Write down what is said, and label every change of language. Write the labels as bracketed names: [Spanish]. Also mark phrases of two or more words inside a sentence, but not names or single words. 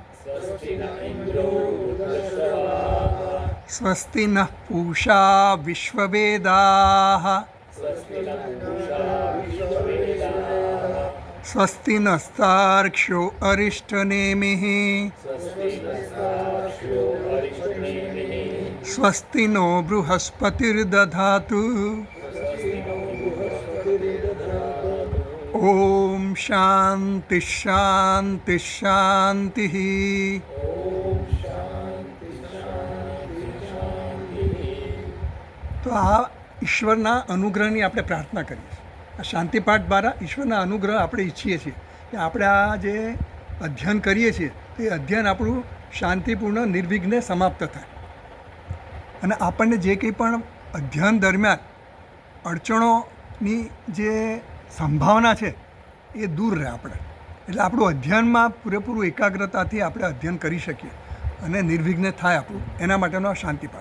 [Sanskrit] स्वस्ति नः पूषा विश्ववेदाः स्वस्ति नस्तार्क्ष्यो अरिष्टनेमिः स्वस्ति नो बृहस्पतिर्दधातु ओम शांति शांति शांति. [Gujarati] તો આ ઈશ્વરના અનુગ્રહની આપણે પ્રાર્થના કરીએ છીએ. આ શાંતિપાઠ દ્વારા ઈશ્વરના અનુગ્રહ આપણે ઈચ્છીએ છીએ કે આપણે આ જે અધ્યયન કરીએ છીએ તે અધ્યયન આપણું શાંતિપૂર્ણ નિર્વિઘ્ને સમાપ્ત થાય, અને આપણને જે કંઈ પણ અધ્યયન દરમિયાન અડચણોની જે સંભાવના છે એ દૂર રહે આપણે, એટલે આપણું અધ્યયનમાં પૂરેપૂરું એકાગ્રતાથી આપણે અધ્યયન કરી શકીએ અને નિર્વિઘ્ન થાય આપણું, એના માટેનો આ શાંતિપાઠ.